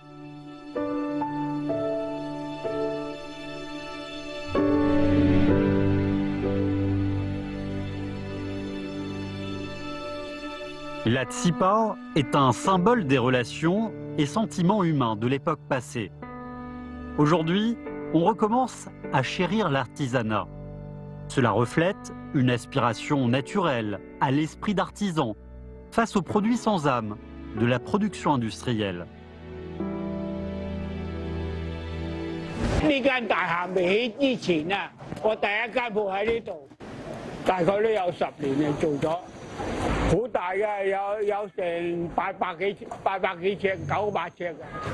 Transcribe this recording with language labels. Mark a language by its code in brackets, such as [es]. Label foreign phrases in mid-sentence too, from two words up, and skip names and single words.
[fr] La tsipa est un symbole des relations et sentiments humains de l'époque passée. Aujourd'hui, on recommence à chérir l'artisanat. Cela reflète une aspiration naturelle à l'esprit d'artisan face aux produits sans âme de la production industrielle. [yue] 呢間大廈未起之前啊，我第一間鋪喺呢度，大概都有10年嚟做咗，好大嘅，有成800幾尺、900尺嘅。